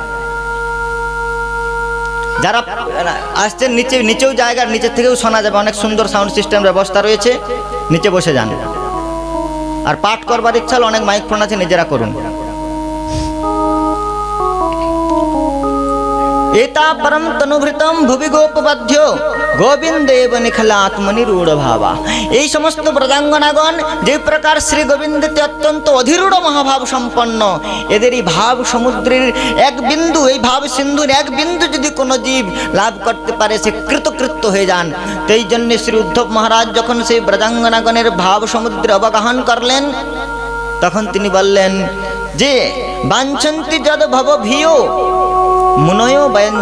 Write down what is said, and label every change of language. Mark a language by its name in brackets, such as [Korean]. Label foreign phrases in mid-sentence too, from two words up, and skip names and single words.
[Bangla] যারা আসছেন নিচেও জায়গার নিচের থেকেও শোনা যাবে, অনেক সুন্দর [English] sound system [Bangla] ব্যবস্থা রয়েছে, নিচে বসে যান। আর পাঠ করবার ইচ্ছা হলে অনেক [English] mike phone [Bangla] আছে, নিজেরা করুন। [Sanskrit] एता परम तनुभृतम भुवि गोपबाध्य गोविंदेव निखलात्मनिरूढ़ भावा। [Bangla] এই সমস্ত ব্রজাঙ্গনাগণ যে প্রকার শ্রী গোবিন্দেতে অত্যন্ত অধিরূঢ় মহাভাব সম্পন্ন, এদের এই ভাব সমুদ্রের এক বিন্দু, এই ভাব সিন্ধুর এক বিন্দু যদি কোনো জীব লাভ করতে পারে সে কৃতকৃত্য হয়ে যান। তো এই জন্য শ্রী উদ্ধব মহারাজ যখন সেই ব্রজাঙ্গনাগণের ভাব সমুদ্রে অবগাহন করলেন, তখন তিনি বললেন যে [Sanskrit] বাঞ্ছন্তি যদ ভব ভিও মুনয় বয়ঞ্চ।